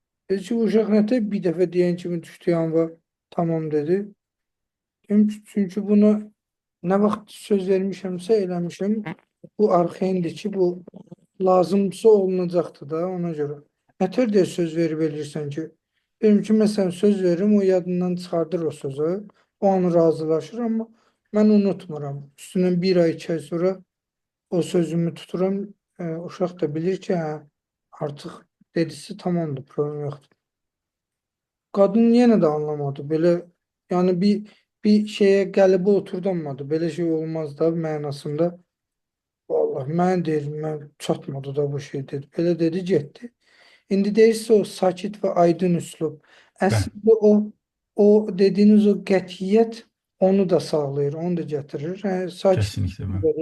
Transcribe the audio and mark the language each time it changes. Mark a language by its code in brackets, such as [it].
[az] Dedi ki bu uşaq nətə bir dəfə deyən kimi düşdü yanıma tamam dedi. Çünkü bunu ne vaxt söz vermişəmsə eləmişəm. Bu arxayındır ki bu lazımsa olunacaqdır da ona göre. Nətər deyə söz verib eləyirsən ki? [tr] Benim ki mesela [az] söz veririm o yadından çıxardır o sözü. O an razılaşır [tr] ama ben unutmuram. [az] Üstündən bir ay 2 ay sonra o sözümü tuturam. Uşaq da bilir ki hə, artıq dedisi tamamdır, [tr] problem yoktur. Kadın yine de anlamadı. Böyle yani bir şeye gelip oturtamadı. Böyle şey olmaz da mənasında. [az] Vallahi mən deyirəm, mən çatmadı da bu şey dedi. Belə dedi getdi. İndi deyirsə o sakit və aydın üslub. Bəli, Əslində o dediyiniz o qətiyyət onu da sağlayır, onu da gətirir. Sakit [tr] kesinlikle ben.